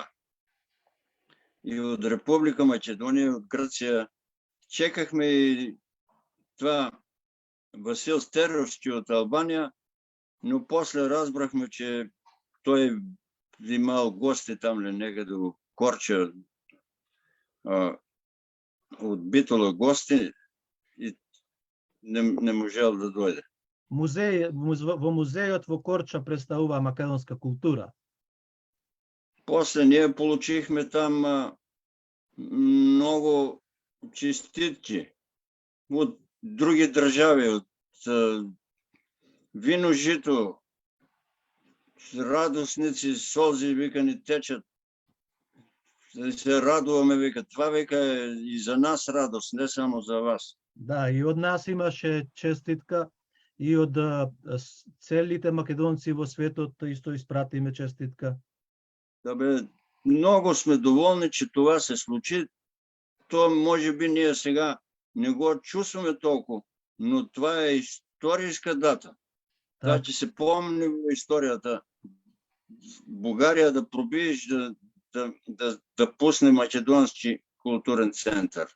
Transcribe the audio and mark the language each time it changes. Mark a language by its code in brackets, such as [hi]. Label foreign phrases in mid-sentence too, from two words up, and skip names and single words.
[bg] И от Република Македония, от Гръция. Чекахме и това Васил Стеровски от Албания, но после разбрахме, че той имал гости там ли некъде до Корча от Битола гости и не можел да дойде. [mk] Во музејот во Корча представува македонска култура. [bg] После ние получихме там много честитки от други държави, от вино, жито, радостници, сълзи, вика, ни течат. [mk] Се радуваме, вика. [bg] Това, вика, е и за нас радост, не само за вас. [mk] Да, и од нас имаше честитка, и од целите македонци во светот исто испратиме честитка. [bg] Да бе, много сме доволни, че това се случи. То може би ние сега не го чувстваме толкова, но това е историческа дата. Да, че се помни в историята. България да пробиеш да пусне Македонски културен център.